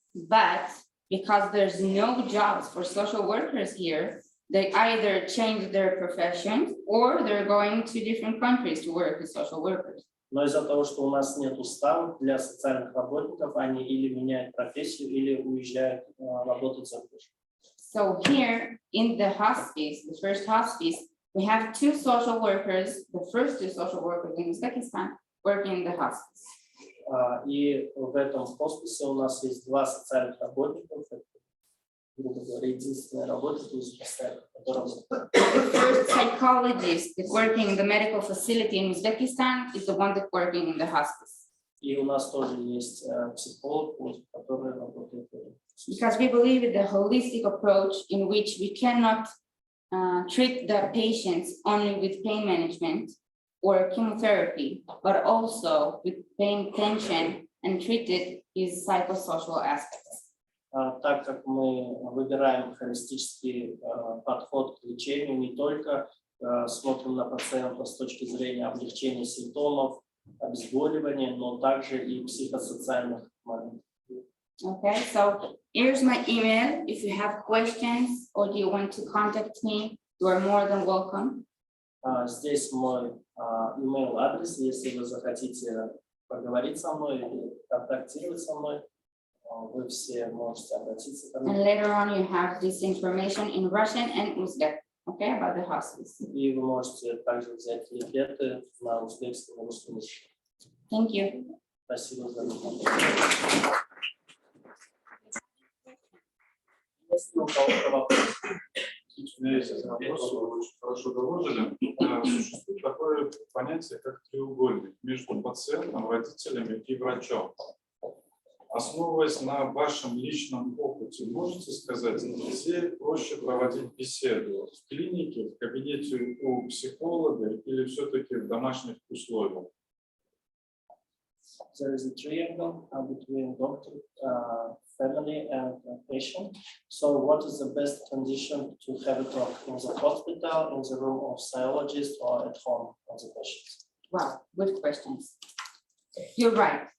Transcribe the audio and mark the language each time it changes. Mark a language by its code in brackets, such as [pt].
[en] But because there's no jobs for social workers here, they either change their profession or they're going to different countries to work as social workers. [ru] Но из-за того, что у нас нет уставов для социальных работников, они или меняют профессию, или уезжают работать за рубеж. [en] So here in the hospice, the first hospice, we have 2 social workers, the first 2 social workers in Uzbekistan working in the hospice. [ru] И в этом хосписе у нас есть 2 социальных работника, грубо говоря, единственная работа в Узбекистане, которая... [en] The first psychologist that's working in the medical facility in Uzbekistan is the one that's working in the hospice. [ru] И у нас тоже есть психолог, который работает. [en] Because we believe in the holistic approach in which we cannot treat the patients only with pain management or chemotherapy, but also with pain tension and treat it as psychosocial aspects. [ru] Так как мы выбираем холистический подход к лечению, не только смотрим на пациента с точки зрения облегчения симптомов, обезболивания, но также и психосоциальных моментов. [en] Okay, so here's my email. If you have questions or you want to contact me, you are more than welcome. [ru] Здесь мой email адрес, если вы захотите поговорить со мной или контактировать со мной, вы все можете обратиться ко мне. [en] And later on, you have this information in Russian and Uzbek, okay, about the hospice. [ru] И вы можете также взять лефеты на узбекском и русском языке. [en] Thank you. [ru] Спасибо за внимание. Если у кого-то вопросы. У меня есть один вопрос, вы очень хорошо доложили. Существует такое понятие, как треугольник между пациентом, родителями и врачом. Основываясь на вашем личном опыте, можете сказать, где проще проводить беседу? В клинике, в кабинете у психолога или все-таки в домашних условиях? [en] There is a triangle between doctor, family, and patient. So, what is the best condition to have a talk in the hospital, in the room of psychologist, or at home of the patient? Wow, good questions. You're right.